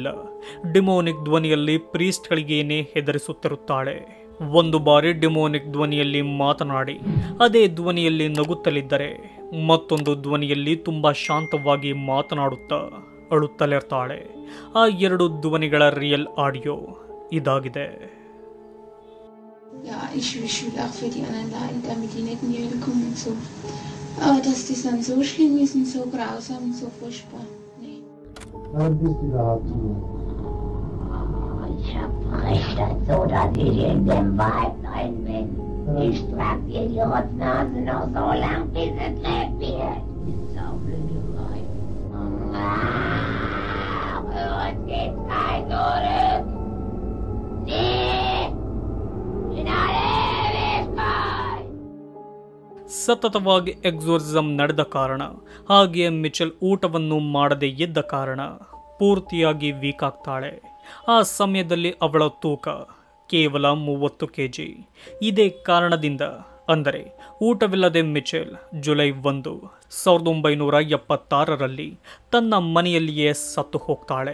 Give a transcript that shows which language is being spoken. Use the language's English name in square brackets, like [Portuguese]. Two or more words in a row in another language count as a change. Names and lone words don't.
[Kannada] ಡಿಮೋನಿಕ್ ಧ್ವನಿಯಲ್ಲಿ ಪ್ರೀಸ್ಟ್ಗಳಿಗೇನೆ ಹೆದರಿಸುತ್ತಿರುತ್ತಾಳೆ. ಒಂದು ಬಾರಿ ಡಿಮೋನಿಕ್ ಧ್ವನಿಯಲ್ಲಿ ಮಾತನಾಡಿ ಅದೇ ಧ್ವನಿಯಲ್ಲಿ ನಗುತ್ತಲಿದ್ದರೆ ಮತ್ತೊಂದು ಧ್ವನಿಯಲ್ಲಿ ತುಂಬಾ ಶಾಂತವಾಗಿ ಮಾತನಾಡುತ್ತಾ ಅಳುತ್ತಲಿರ್ತಾಳೆ. ಆ 2 ಧ್ವನಿಗಳ [English] real audio [Kannada] ಇದಾಗಿದೆ. [German] Ja, ich will auch für die anderen leiden, damit die nicht in die Hölle kommen und so. Aber dass das dann so schlimm ist und so grausam und so furchtbar. Nee. Wann bist du da zu? Ich hab recht dazu, dass ich in dem Wald drin bin. Ich trag dir die Rotznase noch so lang, bis es lebt wird. Die saublöde Weib. Uns geht kein zurück. Nee, in alle Ewigkeit. [Kannada] ಸತತವಾಗಿ ಎಕ್ಸೋರ್ಸಿಸಮ್ ನಡೆದ ಕಾರಣ ಹಾಗೆಯೇ ಮಿಚೆಲ್ ಊಟವನ್ನು ಮಾಡದೇ ಇದ್ದ ಕಾರಣ ಪೂರ್ತಿಯಾಗಿ ವೀಕ್ ಆಗ್ತಾಳೆ. ಆ ಸಮಯದಲ್ಲಿ ಅವಳ ತೂಕ ಕೇವಲ 30 kg. ಇದೇ ಕಾರಣದಿಂದ ಅಂದರೆ ಊಟವಿಲ್ಲದೆ ಮಿಚೆಲ್ ಜುಲೈ 1, 1976ರಲ್ಲಿ ತನ್ನ ಮನೆಯಲ್ಲಿಯೇ ಸತ್ತು ಹೋಗ್ತಾಳೆ.